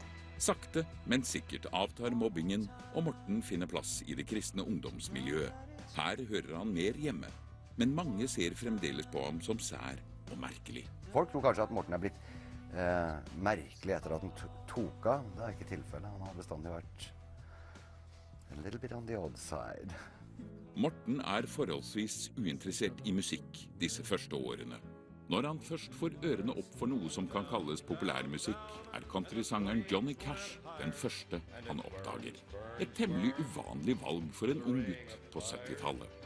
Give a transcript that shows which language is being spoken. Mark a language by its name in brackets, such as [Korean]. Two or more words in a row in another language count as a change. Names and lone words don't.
[Norwegian] Sakte, men sikkert avtar mobbingen, og Morten finner plass i det kristne ungdomsmiljøet. Her hører han mer hjemme, men mange ser fremdeles på ham som sær og merkelig. Folk tror kanskje at Morten er blitt merkelig etter at han tok av. Det er ikke tilfellet. Han har bestandig vært [English] a little bit on the odd side. [Norwegian] Morten er forholdsvis uinteressert i musikk disse første årene. Når han først får ørene opp for noe som kan kalles populærmusikk, er countrysangeren Johnny Cash den første han oppdager. Et temmelig uvanlig valg for en ung gutt på 70-tallet.